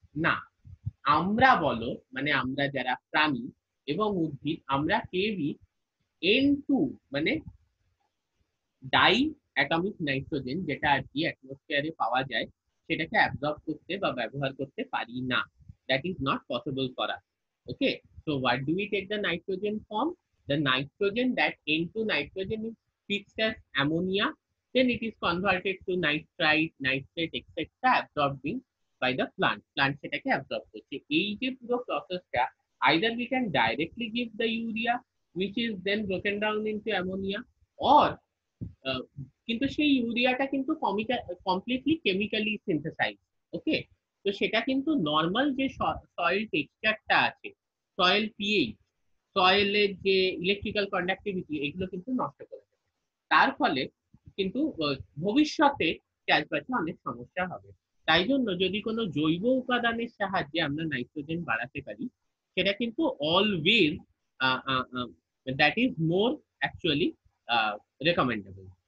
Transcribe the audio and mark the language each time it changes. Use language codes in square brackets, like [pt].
[bn] না, আমরা বলো, মানে আমরা যারা প্রাণী এবং উদ্ভিদ, আমরা কেউই N2, মানে ডাই অ্যাটমিক নাইট্রোজেন, যেটা আর কি অ্যাটমসফিয়ারে পাওয়া যায়, সেটাকে অ্যাবজর্ব করতে বা ব্যবহার করতে পারি না। [en] that is not possible for us. Okay, so what do we take the nitrogen from? The nitrogen, that N2 nitrogen is fixed as ammonia, then it is converted to nitrite, nitrate, etc. absorbing by the plant [bn] সেটাকে absorb করছে। এই যে পুরো প্রসেসটা, [en] either we can directly give the urea which is then broken down into ammonia, or [bn] কিন্তু সেই ইউরিয়াটা কিন্তু completely chemically synthesise. ওকে, তো সেটা কিন্তু নর্মাল যে সয়েল টেক্সচারটা আছে, সয়েল পিএইচ, সয়েলের যে ইলেকট্রিক্যাল কন্ডাক্টিভিটি, এগুলো কিন্তু নষ্ট করে দেবে। তার ফলে কিন্তু ভবিষ্যতে চাষবাসে অনেক সমস্যা হবে। তাই জন্য যদি কোনো জৈব উপাদানের সাহায্যে আমরা নাইট্রোজেন বাড়াতে পারি, সেটা কিন্তু always [en] That is more actually recommendable.